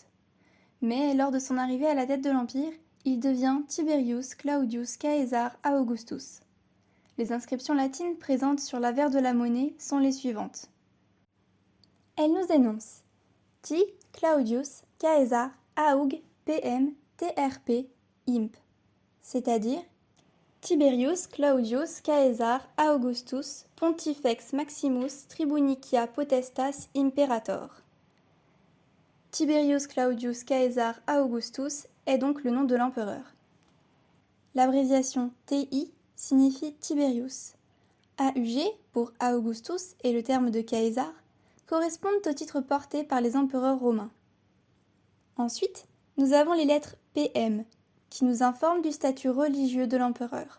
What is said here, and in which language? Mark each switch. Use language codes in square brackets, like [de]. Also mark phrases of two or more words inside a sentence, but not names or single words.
[fr] Mais lors de son arrivée à la tête de l'Empire, il devient Tiberius Claudius Caesar Augustus. Les inscriptions latines présentes sur l'avers de la monnaie sont les suivantes. Elles nous énoncent T. Claudius Caesar Aug PM TRP Imp, c'est-à-dire Tiberius Claudius Caesar Augustus [la] Pontifex Maximus Tribunicia Potestas Imperator. [fr] Tiberius Claudius Caesar Augustus est donc le nom de l'empereur. L'abréviation TI signifie Tiberius. AUG pour Augustus et le terme de Caesar correspondent aux titres portés par les empereurs romains. Ensuite, nous avons les lettres PM qui nous informent du statut religieux de l'empereur.